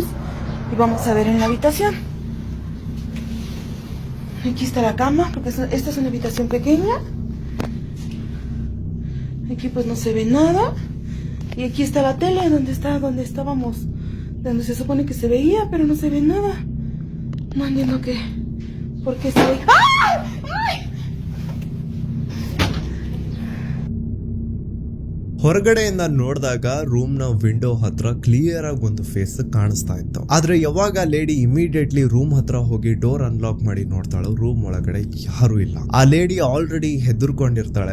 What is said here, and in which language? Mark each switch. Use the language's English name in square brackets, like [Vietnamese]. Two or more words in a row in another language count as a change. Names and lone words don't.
[Spanish] Y vamos a ver en la habitación. Aquí está la cama, porque esta es una habitación pequeña. Aquí pues no se ve nada. Y aquí está la tele, donde estábamos, donde se supone que se veía, pero no se ve nada. No entiendo por qué se ve. ¡Ah! ¡Ay! [Kannada] ಹೊರಗಡೆಯಿಂದ ನೋಡಿದಾಗ ರೂಮ್ ನ ವಿಂಡೋ ಹತ್ರ ಕ್ಲಿಯರ್ ಆಗಿ ಒಂದು ಫೇಸ್ ಕಾಣಿಸ್ತಾ ಇತ್ತು. ಆದ್ರೆ ಯಾವಾಗ ಲೇಡಿ ಇಮಿಡಿಯೇಟ್ಲಿ ರೂಮ್ ಹತ್ರ ಹೋಗಿ [English] door unlock [Kannada] ಮಾಡಿ ನೋಡ್ತಾಳು, ರೂಮ್ ಒಳಗಡೆ ಯಾರು ಇಲ್ಲ. ಆ [English] lady already [Kannada] ಹೆದರ್ಕೊಂಡಿರ್ತಾಳೆ.